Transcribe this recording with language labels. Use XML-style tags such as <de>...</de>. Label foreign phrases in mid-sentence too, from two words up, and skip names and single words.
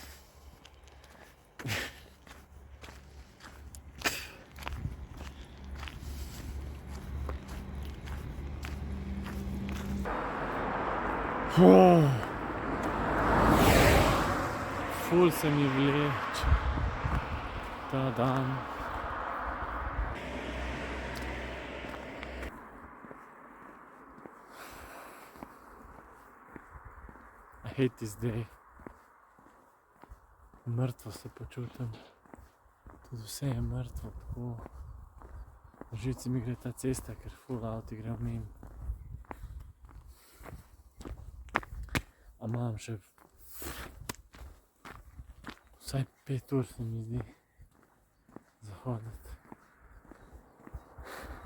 <sl>Ful se mi vleče ta dan.</sl> <en>I hate this day.</en> <sl>Mrtvo se počutim. Tudi vse je mrtvo, tako. V žici mi gre ta cesta, ker ful avti gre mimo. A imam še vsaj 5 ur, se mi zdi, za hoditi.</sl>